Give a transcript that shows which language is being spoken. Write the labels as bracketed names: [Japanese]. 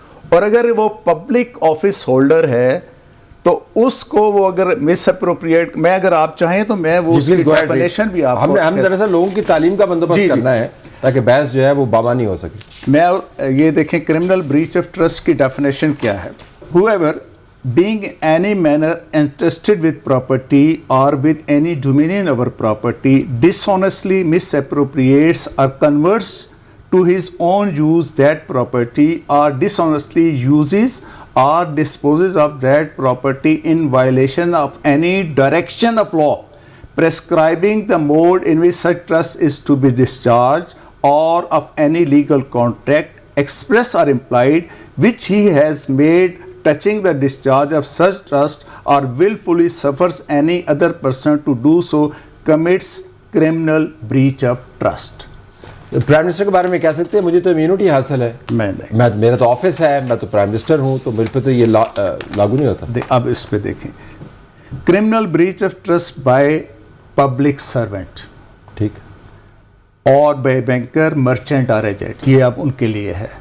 [Urdu] اور اگر وہ پبلک آفس ہولڈر ہے تو اس کو وہ اگر مس اپروپریٹ, میں اگر آپ چاہیں تو میں وہ اس کی ڈیفینیشن بھی آپ کو, ہم دراصل لوگوں کی تعلیم کا بندوبست کرنا ہے تاکہ بحث جو ہے وہ بامانی ہو سکے. میں یہ دیکھیں کرمنل بریچ آف ٹرسٹ کی ڈیفینیشن کیا ہے. [English] whoever being any manner entrusted with property or with any dominion over property dishonestly misappropriates or converts to his own use that property or dishonestly uses or disposes of that property in violation of any direction of law prescribing the mode in which such trust is to be discharged or of any legal contract express or implied which he has made touching the discharge of such trust or willfully suffers any other person to do so commits criminal breach of trust. [Urdu] Prime minister کے بارے میں کہہ سکتے ہیں مجھے تو immunity حاصل ہے, میرا تو آفس ہے, میں تو پرائم منسٹر ہوں, تو مجھ پہ تو یہ لاگو نہیں ہوتا. اب اس پہ دیکھیں criminal breach of trust by public servant, ٹھیک, اور بائی بینکر, مرچنٹ اور ایجنٹ, یہ اب ان کے لیے ہے.